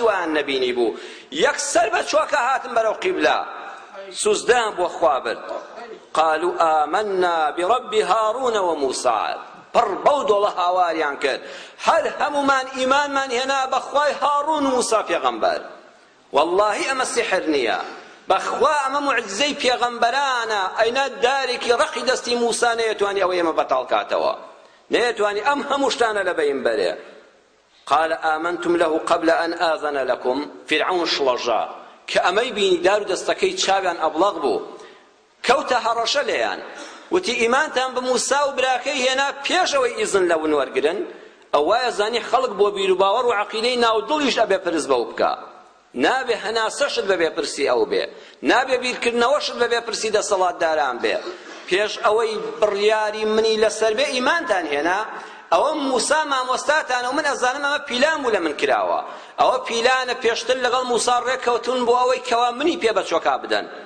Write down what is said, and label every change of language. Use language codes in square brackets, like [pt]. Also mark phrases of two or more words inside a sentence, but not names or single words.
[ckb] وایان نەبینی بوو یەکسەر بە چۆکە هاتن بەرەو قیبلا سوزدان بۆ خوا برد [ar] قالوا آمنا برب هارون وموسى [ckb] پڕ بەو دۆڵە هاواریان کرد هەر هەمومان ئیمانمان هێنا بەخوای هارون و موسا پێغەمبەر واللهی ئەمە سحر نییە بەخوا ئەمە موعجزەی پێغەمبەرانە ئەینا دارێکی ڕقی دەستی موسا نەیەتوانی ئەوە ئێمە بەتاڵ کاتەوە نەیەتوانی ئەم هەموو شتانە لە بەین بەرێ [ar] قال آمنتم له قبل أن آذن لكم [ckb] فرعون شڵەژا کە ئەمەی بینی دار و دەستەکەی چاویان ئەبڵەق بوو کەوتە هەڕەشە لێیان وتی ئیمانتان بە موسا و براکەی هێنا پێشەوەی ئیزن لە ون وەرگرن ئەوایە زانی خەڵک بۆ بیر و باوەڕ و عەقیدەی ناودڵیش ئەبێ پرس بەو بکە نابێ هەناسەشت بەبێ پرسی ئەو بێ نابێ بیرکردنەوەشت بەبێ پرسی دەسەڵاتداران بێ پێش ئەوەی بڕیاری منی لەسەر بێ ئیمانتان هێنا ئەوە موسا مامۆستاتانە و من ئەزانم ئەمە پیلان بوو لە من کراوە ئەوە پیلانە پێشتر لەگەڵ موسا ڕێککەوتون بۆ ئەوەی کەوا منی پێ بە چۆکا بدەن